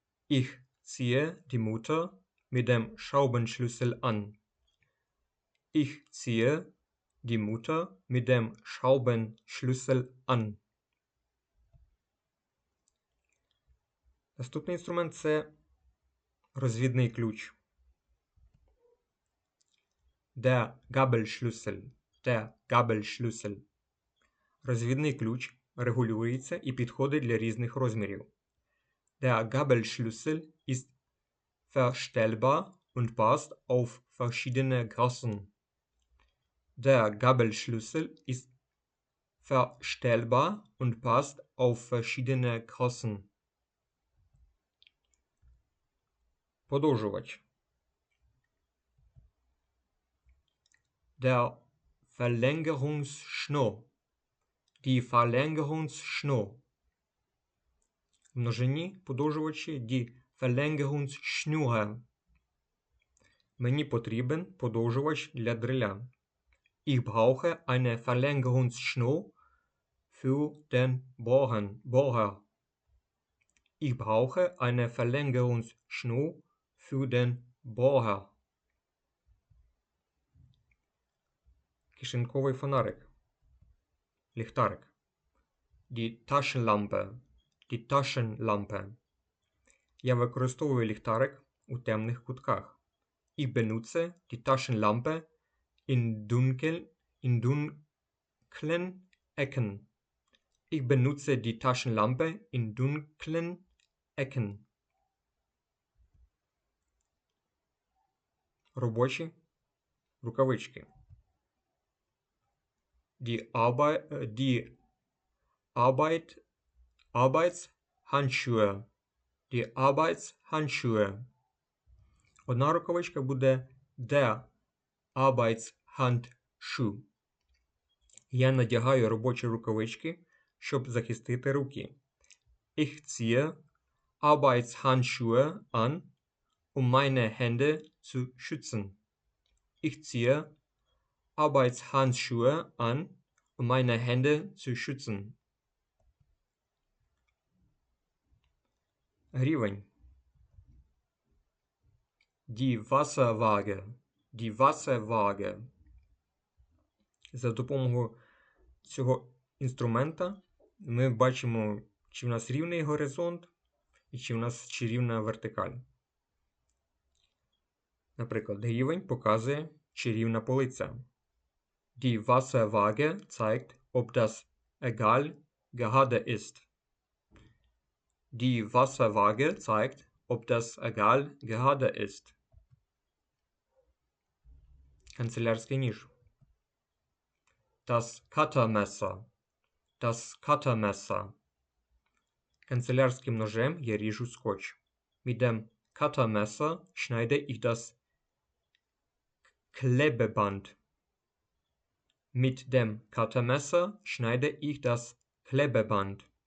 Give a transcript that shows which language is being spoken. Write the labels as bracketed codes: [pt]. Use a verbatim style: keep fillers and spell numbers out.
[de] Ich ziehe die Mutter mit dem Schraubenschlüssel an. Ich ziehe die Mutter mit dem Schraubenschlüssel an. [uk] Наступний інструмент це розвідний ключ. [de] Der Gabelschlüssel. Der Gabelschlüssel. [uk] Розвідний ключ регулюється і підходить для різних розмірів. [de] Der Gabelschlüssel ist verstellbar und passt auf verschiedene Größen. Der Gabelschlüssel ist verstellbar und passt auf verschiedene Größen. [uk] Подовжувач. [de] Der Verlängerungsschnur. Die Verlängerungsschnur. [uk] В множині подовжувачі die Verlängerungsschnüre. Мені потрібен подовжувач для дриля. [de] Ich brauche eine Verlängerungsschnur für den Bohren. Bohrer. Ich brauche eine Verlängerungsschnur für den Bohrer. [uk] Кишеньковий фонарик. Ліхтарик. Die Taschenlampe. [de] Die Taschenlampe. [uk] Я використовую ліхтарик у темних кутках. [de] Ich benutze die Taschenlampe in dunkel, in dunklen Ecken. Ich benutze die Taschenlampe in dunklen Ecken. [uk] Робочі рукавички. [de] Die Arbeit, äh, die Arbeit, Arbeitshandschuhe. Die Arbeitshandschuhe. [uk] Одна рукавичка буде der Arbeitshandschuh. Я надягаю робочі рукавички, щоб захистити руки. [de] Ich ziehe Arbeitshandschuhe an, um meine Hände zu schützen. Ich ziehe Arbeitshandschuhe an, um meine Hände zu schützen. [uk] Рівень. [de] Die Wasserwaage. Die Wasserwaage. [uk] За допомогою цього інструмента ми бачимо, чи в нас рівний горизонт і чи в нас чи рівна вертикаль. Наприклад, рівень показує, чи рівна полиця. [de] Die Wasserwaage zeigt, ob das Egal gerade ist. Die Wasserwaage zeigt, ob das Egal gerade ist. [uk] Канцелярський ніж. Das Cuttermesser. [de] Das Cuttermesser. [uk] Канцелярським ножем я ріжу скотч. [de] Mit dem Cuttermesser schneide ich das Klebeband. Mit dem Cuttermesser schneide ich das Klebeband.